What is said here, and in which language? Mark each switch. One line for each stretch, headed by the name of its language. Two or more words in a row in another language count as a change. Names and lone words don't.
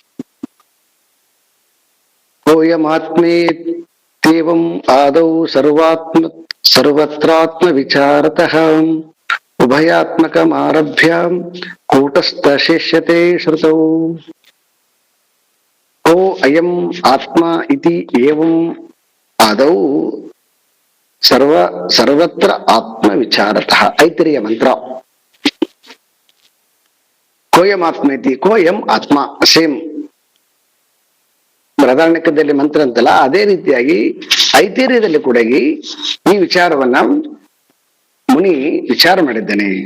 Sanskrit: ಓಯಮಾತ್ಮೇತ್ಯೇವಂ ಆದೌ ಸರ್ವತ್ರಾತ್ಮ ವಿಚಾರತಃ ಉಭಯಾತ್ಮಕಮಾರಭ್ಯ ಕೂಟಸ್ಥ ಶಿಷ್ಯತೆ ಶ್ರುತೌ. ಓ ಅಯಂ ಆತ್ಮ ಇತಿ ಏವಂ ಆದೌ ಸರ್ವತ್ರ ಆತ್ಮ ವಿಚಾರತಃ. ಐತಿರಿಯ ಮಂತ್ರ. ಕೋಯಂ ಆತ್ಮೇತಿ, ಕೋಯಂ ಆತ್ಮ,
Kannada: ಸೇಮ್ ಬೃಹದಾರಣ್ಯಕದಲ್ಲಿ ಮಂತ್ರ ಅಂತಲ್ಲ, ಅದೇ ರೀತಿಯಾಗಿ ಐತಿರ್ಯದಲ್ಲಿ ಕೂಡ ಈ ವಿಚಾರವನ್ನ ಮುನಿ ವಿಚಾರ ಮಾಡಿದ್ದಾನೆ.